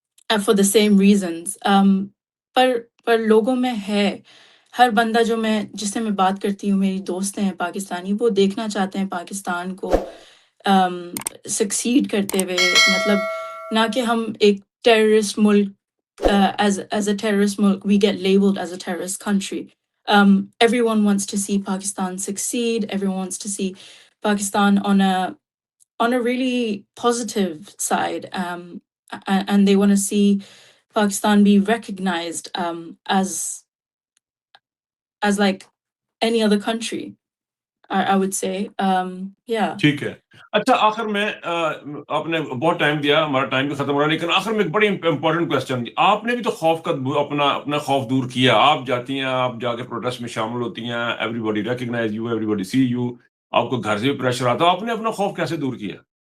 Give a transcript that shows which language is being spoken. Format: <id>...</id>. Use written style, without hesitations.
<en>For the same reasons.</en> <ur>پر لوگوں میں ہے، ہر بندہ جس سے میں بات کرتی ہوں، میری دوستیں ہیں پاکستانی، وہ دیکھنا چاہتے ہیں پاکستان کو سکسیڈ کرتے ہوئے، مطلب نہ کہ ہم ایک terrorist Malik,</ur> <en>As a terrorist ملک we get labelled as a terrorist country. Everyone wants to see Pakistan succeed. Everyone wants to see Pakistan on a really positive side, and they want to see Pakistan be recognized as like any other country, I would say. Yeah.</en> <ur>ٹھیک ہے، اچھا آخر میں آپ نے بہت time دیا، ہمارا ٹائم بھی ختم ہو رہا ہے، لیکن آخر میں ایک بڑی امپورٹنٹ کوشچن، آپ نے بھی تو خوف کا اپنا خوف دور کیا، آپ جاتی ہیں، آپ جا کے پروٹیسٹ میں شامل ہوتی ہیں،</ur> <en>everybody recognise you, everybody see you,</en> <ur>آپ کو گھر سے بھی پریشر آتا، آپ نے اپنا خوف کیسے دور کیا؟</ur>